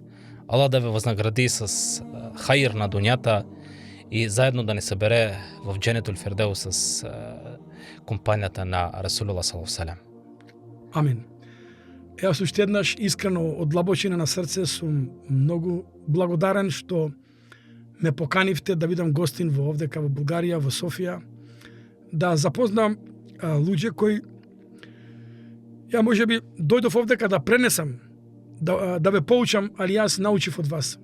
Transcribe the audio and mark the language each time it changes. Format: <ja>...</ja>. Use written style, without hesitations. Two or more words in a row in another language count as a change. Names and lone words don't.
<mk>Аллах да ве вознагради с хаир на дуњата и заедно да не събере в Дженетул Фирдеус с компанијата на Расулуллах</mk> <ar>صلى الله عليه وسلم.</ar> <mk>Амин. Јас уште еднаш искрено од длабочина на срце сум многу благодарен што ме поканивте да бидам гостин во овдека во Бугарија, во Софија, да запознам луѓе кои ја можеби дојдов овдека да пренесам, да ве поучам, али јас научив од вас.</mk>